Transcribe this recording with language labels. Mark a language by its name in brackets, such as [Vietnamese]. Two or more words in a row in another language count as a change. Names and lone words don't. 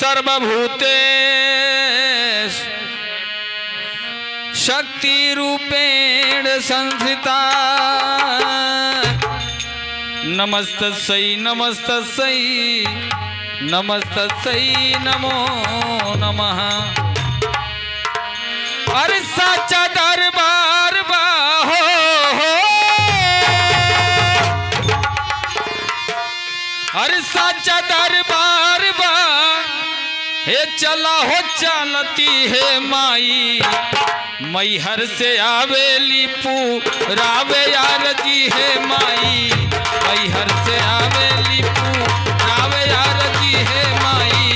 [Sanskrit] सर्वभूतेष शक्ति रूपेण संस्थिता नमस्तस्यै नमस्तस्यै नमस्तस्यै नमो नमः। [Bhojpuri] अरे साचा दरबार बाहो अरे साचा दरबार बा हे चला हो चलती है माई मैहर से आवेली रावे यार जी है माई मैहर से आवेली रावे यार जी है माई।